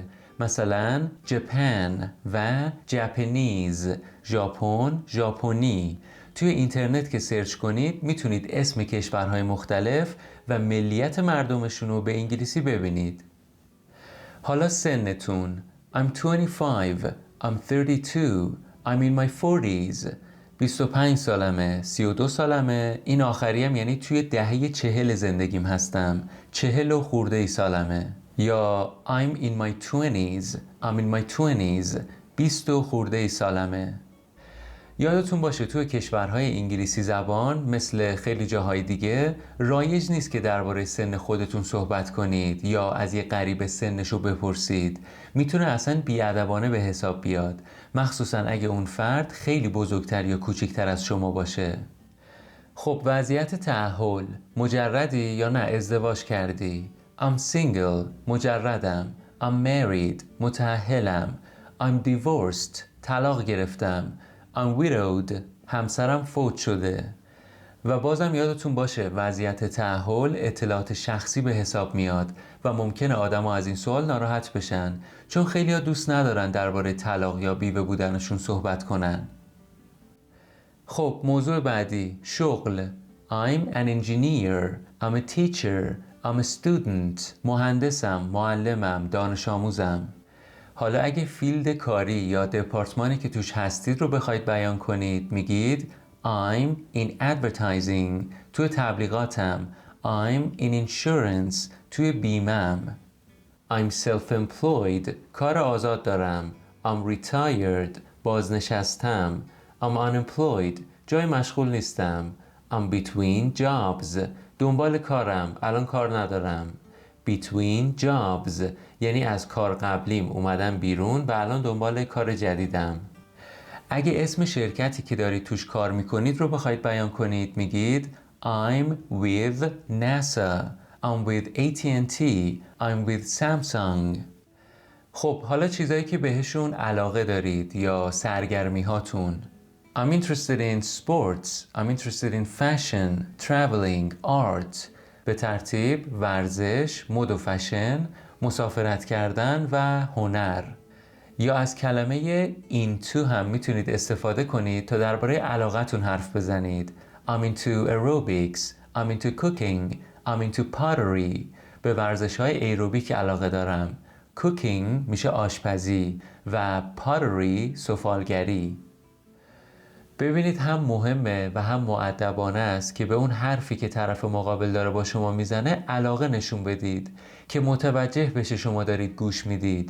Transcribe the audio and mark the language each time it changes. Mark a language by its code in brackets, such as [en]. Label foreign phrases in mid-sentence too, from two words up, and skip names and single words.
[fa] مثلا جپن و جپنیز، ژاپن، ژاپنی. توی اینترنت که سرچ کنید میتونید اسم کشورهای مختلف و ملیت مردمشون رو به انگلیسی ببینید. حالا سنتون. [en] I'm 25, I'm 32, I'm in my 40s. [fa] 25 سالمه، 32 سالمه، این آخریم یعنی توی دهه 40 زندگیم هستم، 40 و خورده ای سالمه. [en] یا I'm in my 20s, I'm in my 20s. [fa] 20 و خورده ای سالمه. یادتون باشه توی کشورهای انگلیسی زبان مثل خیلی جاهای دیگه رایج نیست که درباره سن خودتون صحبت کنید یا از یه غریبه سنشو بپرسید. میتونه اصلا بیادبانه به حساب بیاد، مخصوصا اگه اون فرد خیلی بزرگتر یا کوچکتر از شما باشه. خب وضعیت تأهل، مجردی یا نه ازدواج کردی؟ [en] I'm single، مجردم. I'm married، متأهلم. I'm divorced، [fa] طلاق گرفتم. [en] I'm widowed، [fa] همسرم فوت شده. و بازم یادتون باشه وضعیت تأهل اطلاعات شخصی به حساب میاد و ممکنه آدم‌ها از این سوال ناراحت بشن، چون خیلی‌ها دوست ندارن درباره طلاق یا بیوه بودنشون صحبت کنن. خب موضوع بعدی، شغل. [en] I'm an engineer, I'm a teacher, I'm a student. [fa] مهندسم، معلمم، دانش آموزم. حالا اگه فیلد کاری یا دپارتمانی که توش هستید رو بخواید بیان کنید، میگید [en] I'm in advertising، [fa] توی تبلیغاتم. [en] I'm in insurance، [fa] توی بیمم. [en] I'm self-employed، [fa] کار آزاد دارم. [en] I'm retired، [fa] بازنشستم. [en] I'm unemployed، [fa] جای مشغول نیستم. [en] I'm between jobs، [fa] دنبال کارم، الان کار ندارم. [en] Between jobs [fa] یعنی از کار قبلیم اومدم بیرون و الان دنبال کار جدیدم. اگه اسم شرکتی که دارید توش کار میکنید رو بخواید بیان کنید، میگید [en] I'm with NASA، I'm with AT&T، I'm with Samsung. [fa] خب حالا چیزایی که بهشون علاقه دارید یا سرگرمی هاتون. [en] I'm interested in sports، I'm interested in fashion، traveling، art. [fa] به ترتیب ورزش، مد و فشن، مسافرت کردن و هنر. یا از کلمه into هم میتونید استفاده کنید تا درباره علاقتون حرف بزنید. [en] I'm into aerobics، I'm into cooking، I'm into pottery. [fa] به ورزش‌های ایروبیک علاقه دارم. cooking میشه آشپزی و pottery سفالگری. ببینید هم مهمه و هم مؤدبانه است که به اون حرفی که طرف مقابل داره با شما میزنه علاقه نشون بدید که متوجه بشه شما دارید گوش میدید.